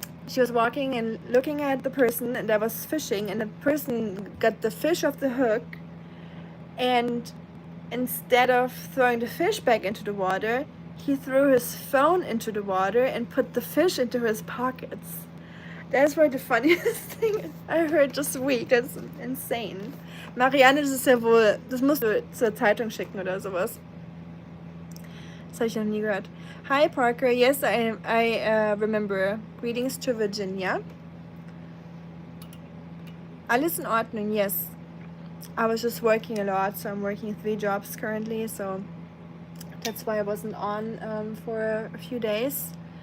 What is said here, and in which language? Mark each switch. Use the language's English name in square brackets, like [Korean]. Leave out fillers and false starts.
[English] she was walking and looking at the person that was fishing, and the person got the fish off the hook, and instead of throwing the fish back into the water, he threw his phone into the water and put the fish into his pockets. That's probably the funniest thing I heard this week. That's insane. [German] Marianne, das ist ja wohl, das musst du zur Zeitung schicken oder sowas. Das habe ich noch nie gehört. [English] Hi Parker, yes, I remember. Greetings to Virginia. [German] Alles in Ordnung, [English] yes. I was just working a lot, so I'm working 3 jobs currently, so that's why I wasn't on for a few days.